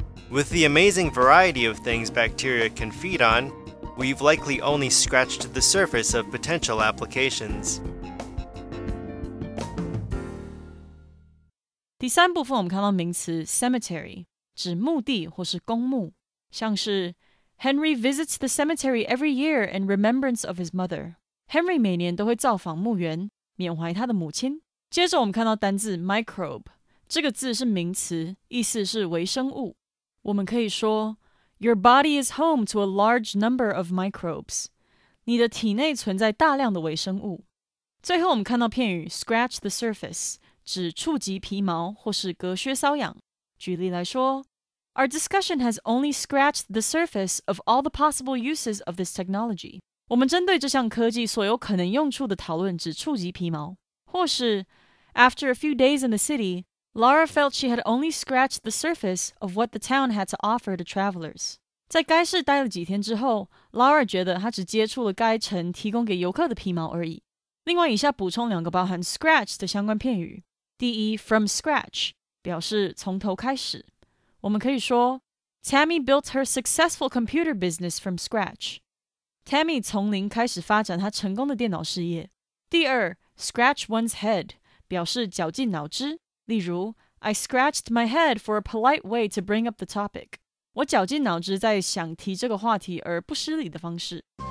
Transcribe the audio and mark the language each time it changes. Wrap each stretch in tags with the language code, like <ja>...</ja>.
<en>With the amazing variety of things bacteria can feed on, we've likely only scratched the surface of potential applications.</en> <zh>第三部分我们看到名词 cemetery 指墓地或是公墓，像是</zh> <en>Henry visits the cemetery every year in remembrance of his mother.</en> <zh>Henry 每年都会造访墓园，缅怀他的母亲。接着我们看到单字 microbe， 这个字是名词，意思是微生物。我们可以说</zh> <en>Your body is home to a large number of microbes.</en> <zh>你的体内存在大量的微生物。最后我们看到片语 scratch the surface， 指触及皮毛或是隔靴搔痒。举例来说</zh> <en>Our discussion has only scratched the surface of all the possible uses of this technology.</en> <zh>我们针对这项科技所有可能用处的讨论只触及皮毛。或是</zh> <en>After a few days in the city, Laura felt she had only scratched the surface of what the town had to offer to travelers.</en> <zh>在该市待了几天之后 Laura 觉得她只接触了该城提供给游客的皮毛而已。另外以下补充2个包含 scratch 的相关片语。第一 from scratch 表示从头开始。我们可以说</zh> <en>Tammy built her successful computer business from scratch.</en> <zh>Tammy 从零开始发展她成功的电脑事业。第二 scratch one's head 表示绞尽脑汁。例如</zh> <en>I scratched my head for a polite way to bring up the topic.</en> <zh>我绞尽脑汁在想提这个话题而不失礼的方式。</zh>